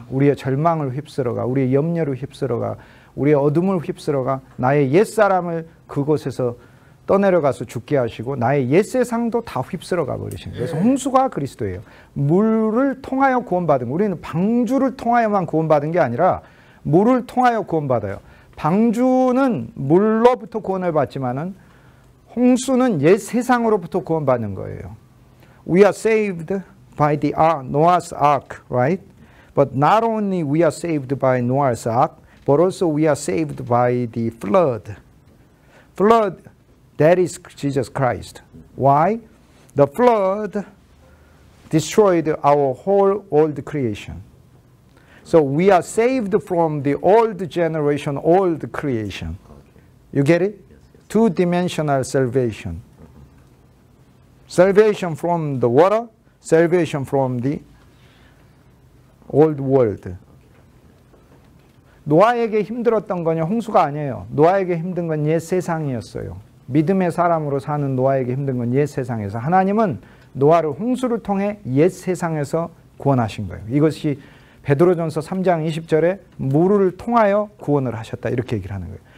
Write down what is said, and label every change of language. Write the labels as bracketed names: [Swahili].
[Korean] 우리의 절망을 휩쓸어 가, 우리의 염려를 휩쓸어 가, 우리의 어둠을 휩쓸어 가, 나의 옛사람을 그곳에서 떠내려가서 죽게 하시고 나의 옛세상도 다 휩쓸어 가 버리시는 거예요. 그래서 홍수가 그리스도예요. 물을 통하여 구원받은 거. 우리는 방주를 통하여만 구원받은 게 아니라 물을 통하여 구원받아요. 방주는 물로부터 구원을 받지만은 홍수는 옛 세상으로부터 구원받는 거예요. [English] We are saved by the ark, Noah's ark, right? But not only we are saved by Noah's ark, but also we are saved by the flood. Flood, that is Jesus Christ. Why? The flood destroyed our whole old creation. So we are saved from the old generation, old creation. You get it? Two-dimensional salvation. Salvation from the water, salvation from the old world. [Korean] 노아에게 힘들었던 건 홍수가 아니에요. 노아에게 힘든 건 옛 세상이었어요. 믿음의 사람으로 사는 노아에게 힘든 건 옛 세상에서. 하나님은 노아를 홍수를 통해 옛 세상에서 구원하신 거예요. 이것이 베드로전서 3장 20절에 물을 통하여 구원을 하셨다 이렇게 얘기를 하는 거예요.